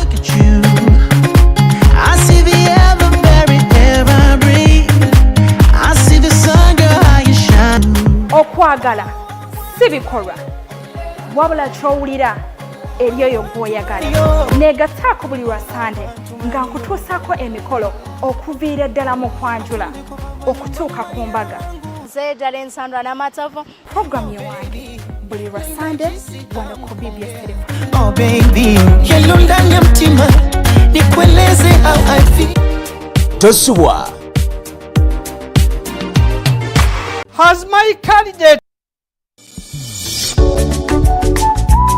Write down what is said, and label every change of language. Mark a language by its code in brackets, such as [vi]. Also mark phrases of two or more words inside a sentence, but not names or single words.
[lg] Okwagala si bikolwa wabula ky'owulira eri oyo gw'oyagala. Neegattaako buli lwa Sande nga nkutuusaako emikolo okuviira ddala mu kwanjula okutuuka ku mbaga. Ddala ensandwa n'amatovu. Puroguramu y'ewange buli lwa Sande wano ku BBS Terefayina. [en] Oh baby, [sw] yalo ndani ya mtima nikueleze [en] how I feel. [lg] Tosubwa. [en] Has my candidate